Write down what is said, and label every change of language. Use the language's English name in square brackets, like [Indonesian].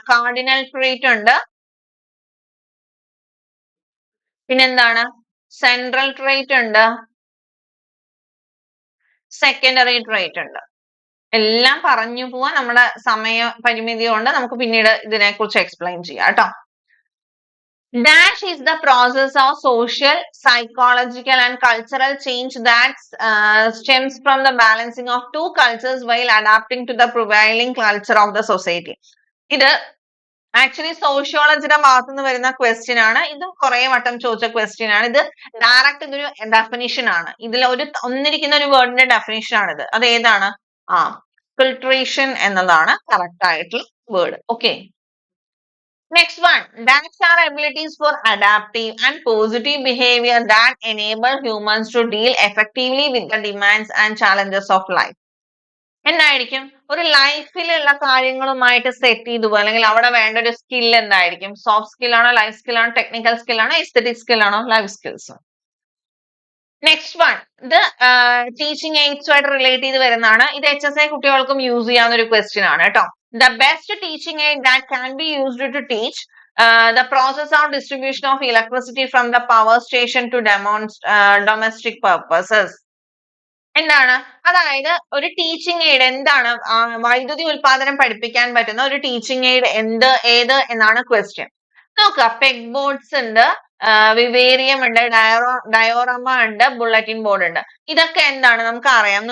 [Malayalam] Cardinal trait ഉണ്ട്, പിന്നെന്താണ്? Central trait ഉണ്ട്, സെക്കൻഡറി ട്രേറ്റ് ഉണ്ട്. എല്ലാം പറഞ്ഞു പോവാൻ നമ്മുടെ സമയ പരിമിതി കൊണ്ട് നമുക്ക് പിന്നീട് ഇതിനെ കുറിച്ച് എക്സ്പ്ലെയിൻ ചെയ്യാം കേട്ടോ. [English] Dash is the process of social, psychological and cultural change that stems from the balancing of two cultures while adapting to the prevailing culture of the society. [Malayalam] ഇത് ആക്ച്വലി സോഷ്യോളജിയുടെ ഭാഗത്തു നിന്ന് വരുന്ന ക്വസ്റ്റ്യൻ ആണ്. ഇതും കുറെ വട്ടം ചോദിച്ച ക്വസ്റ്റ്യൻ ആണ്. ഇത് ഡയറക്റ്റ് ഇതൊരു ഡെഫിനിഷൻ ആണ്. ഇതിൽ ഒന്നിരിക്കുന്ന ഒരു വേർഡിന്റെ ഡെഫിനിഷൻ ആണ് ഇത്. അത് ഏതാണ്? ഫിൽട്രേഷൻ എന്നതാണ് കറക്റ്റ് ആയിട്ടുള്ള word. [English] Okay, next one, dash are abilities for adaptive and positive behavior that enable humans to deal effectively with the demands and challenges of life. [Malayalam] എന്തായിരിക്കും? ഒരു ലൈഫിലുള്ള കാര്യങ്ങളുമായിട്ട് സെറ്റ് ചെയ്തു പോകുക, അല്ലെങ്കിൽ അവിടെ വേണ്ട ഒരു സ്കിൽ എന്തായിരിക്കും? സോഫ്റ്റ് സ്കിൽ ആണോ, ലൈഫ് സ്കിൽ ആണോ, ടെക്നിക്കൽ സ്കിൽ ആണോ, എസ്തെറ്റിക് സ്കിൽ ആണോ? Life skills. നെക്സ്റ്റ് വൺ, ഇത് ടീച്ചിങ് എയ്ഡ്സ് ആയിട്ട് റിലേറ്റ് ചെയ്ത് വരുന്നതാണ്. ഇത് HSI കുട്ടികൾക്കും യൂസ് ചെയ്യാവുന്ന ഒരു ക്വസ്റ്റ്യൻ ആണ് കേട്ടോ. [English] The best teaching aid that can be used to teach the process of distribution of electricity from the power station to domestic purposes. [Malayalam] എന്താണ്? അതായത് ഒരു ടീച്ചിങ് എയ്ഡ് എന്താണ്? വൈദ്യുതി ഉൽപാദനം പഠിപ്പിക്കാൻ പറ്റുന്ന ഒരു ടീച്ചിങ് എയ്ഡ് ഏത് എന്നാണ് ക്വസ്റ്റ്യൻ. നോക്കുക, പെഗ് ബോർഡ്സ് ഉണ്ട്, വിവേരിയം ഉണ്ട്, ഡയോറമ ഉണ്ട്, ബുള്ളറ്റിൻ ബോർഡ് ഉണ്ട്. ഇതൊക്കെ എന്താണ്? നമുക്ക് അറിയാം.